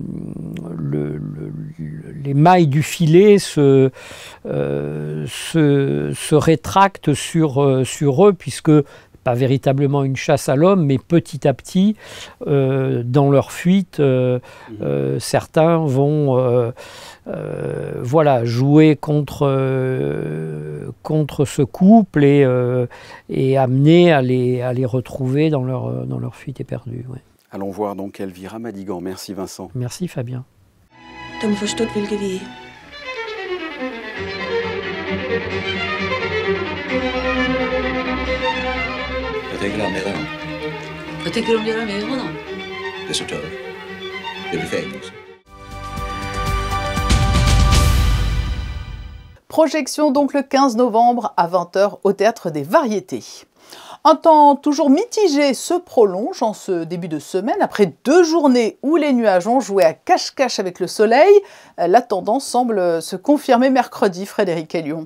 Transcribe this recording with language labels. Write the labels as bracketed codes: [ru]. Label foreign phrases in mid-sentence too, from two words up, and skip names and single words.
[fr] mailles du filet se rétractent sur eux, puisque pas véritablement une chasse à l'homme, mais petit à petit, dans leur fuite, certains vont jouer contre ce couple et amener à les retrouver dans leur fuite éperdue. Ouais. Allons voir donc Elvira Madigan. Merci Vincent. Merci Fabien. [da] De forstået, hvilket vi Hvad tænker du om det, Rønner? Hvad tænker du om det, Rønner? Det er så tørt. Det bliver fængelse. [fr] Projection donc le 15 novembre à 20h au Théâtre des Variétés. Un temps toujours mitigé se prolonge en ce début de semaine. Après 2 journées où les nuages ont joué à cache-cache avec le soleil, la tendance semble se confirmer mercredi, Frédéric Hélion.